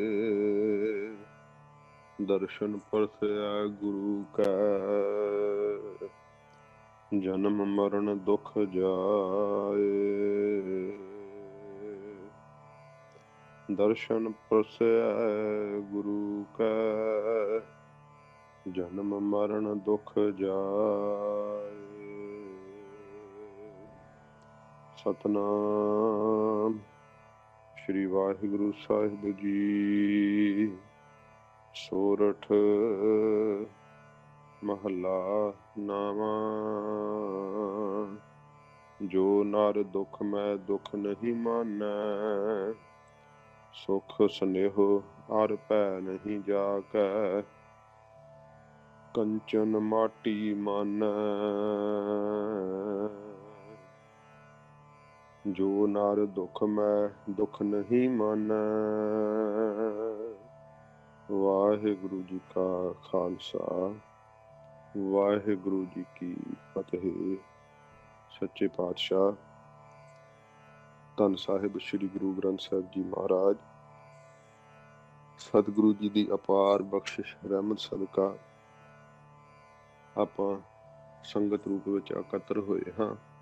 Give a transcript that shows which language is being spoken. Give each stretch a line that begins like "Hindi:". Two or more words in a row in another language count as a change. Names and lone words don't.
Punjabi: ਦਰਸ਼ਨ ਪਰਸਿਆ ਗੁਰੂ ਕਾ, ਜਨਮ ਮਰਣ ਦੁਖ ਜਾਏ। ਦਰਸ਼ਨ ਪਰਸਿਆ ਗੁਰੂ ਕਾ, ਜਨਮ ਮਰਣ ਦੁਖ ਜਾਏ। ਸਤਿਨਾਮ ਸ੍ਰੀ ਵਾਹਿਗੁਰੂ ਸਾਹਿਬ ਜੀ। ਸੋਰਠ ਮਹਲਾ ਨਾਵਾਂ, ਜੋ ਨਰ ਦੁਖ ਮੈਂ ਦੁਖ ਨਹੀਂ ਮਾਨੈ। ਸੁਖ ਸਨੇਹ ਅਰ ਪੈ ਨਹੀਂ ਜਾਕੈ, ਕੰਚਨ ਮਾਟੀ ਮਾਨੈ। ਜੋ ਨਰ ਦੁਖ ਮੈਂ ਦੁਖ ਨਹੀਂ ਮਾਨੈ। ਵਾਹਿਗੁਰੂ ਜੀ ਕਾ ਖ਼ਾਲਸਾ, ਵਾਹਿਗੁਰੂ ਜੀ ਕੀ ਫ਼ਤਿਹ। ਸੱਚੇ ਪਾਤਸ਼ਾਹ ਧੰਨ ਸਾਹਿਬ ਸ੍ਰੀ ਗੁਰੂ ਗ੍ਰੰਥ ਸਾਹਿਬ ਜੀ ਮਹਾਰਾਜ, ਸਤਿਗੁਰੂ ਜੀ ਕੀ ਅਪਾਰ ਬਖ਼ਸ਼ਿਸ਼ ਰਹਿਮਤ ਸਦਕਾ ਆਪਾਂ ਸੰਗਤ ਰੂਪ ਵਿਚ ਇਕੱਤਰ ਹੋਏ ਹਾਂ।